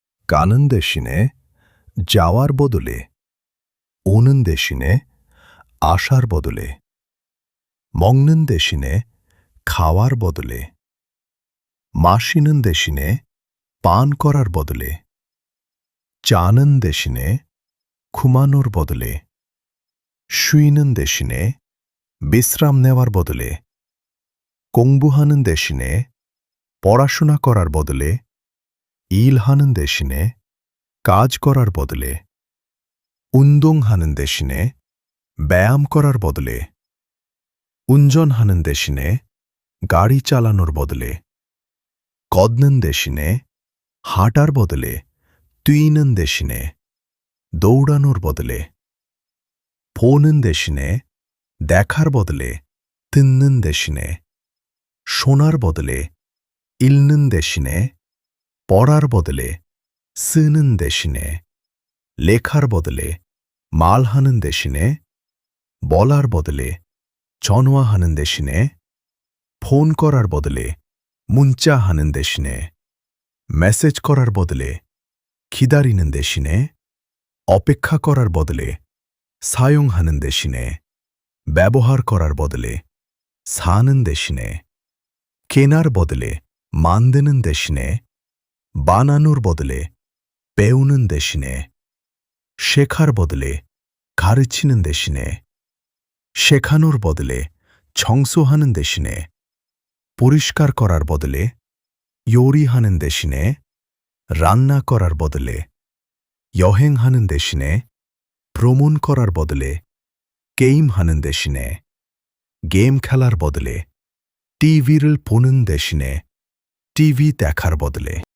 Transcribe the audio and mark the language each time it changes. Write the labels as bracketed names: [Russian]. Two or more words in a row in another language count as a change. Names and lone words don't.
[Korean] 가는 대신에 [Bangla] যাওয়ার বদলে [Korean] 오는 대신에 [Bangla] 아সার বদলে [Korean] 먹는 대신에 [Bangla] খাওয়ার বদলে [Korean] 마시는 대신에 [Bangla] পান করার বদলে [Korean] 자는 대신에 [Bangla] ঘুমানোর বদলে [Korean] 쉬는 대신에 [Bangla] বিশ্রাম নেওয়ার বদলে [Korean] 공부하는 대신에 [Bangla] পড়াশোনা করার বদলে [Korean] 일하는 대신에 [Bangla] কাজ করার বদলে [Korean] 운동하는 대신에 [Bangla] ব্যায়াম করার বদলে [Korean] 운전하는 대신에 [Bangla] গাড়ি চালানোর বদলে [Korean] 걷는 대신에 [Bangla] হাঁটার বদলে [Korean] 뛰는 대신에 [Bangla] দৌড়ানোর বদলে [Korean] 보는 대신에 [Bangla] দেখার বদলে [Korean] 듣는 대신에 [Bangla] শোনার বদলে [Korean] 읽는 대신에 [Bangla] পড়ার বদলে [Korean] 쓰는 대신에 [Bangla] লেখার বদলে [Korean] 말하는 대신에 [Bangla] বলার বদলে [Korean] 전화하는 대신에 [Bangla] 폰 করার বদলে [Korean] 문자하는 대신에 [Bangla] মেসেজ করার বদলে [Korean] 기다리는 대신에 [Bangla] অপেক্ষা করার বদলে [Korean] 사용하는 대신에 [Bangla] ব্যবহার করার বদলে 사는 대신에 কেনার বদলে [Korean] 만드는 대신에 [Bangla] বানানোর বদলে [Korean] 배우는 대신에 [Bangla] শেখার বদলে [Korean] 가르치는 대신에 [Bangla] শেখানোর বদলে [Korean] 청소하는 대신에 [Bangla] পরিষ্কার করার বদলে [Korean] 요리하는 대신에 [Bangla] রান্না করার বদলে [Korean] 여행하는 대신에 [Bangla] ভ্রমণ করার বদলে [Korean] 게임하는 대신에 [Bangla] 게임 খেলার বদলে [Korean] TV를 보는 대신에 [Bangla] TV দেখার বদলে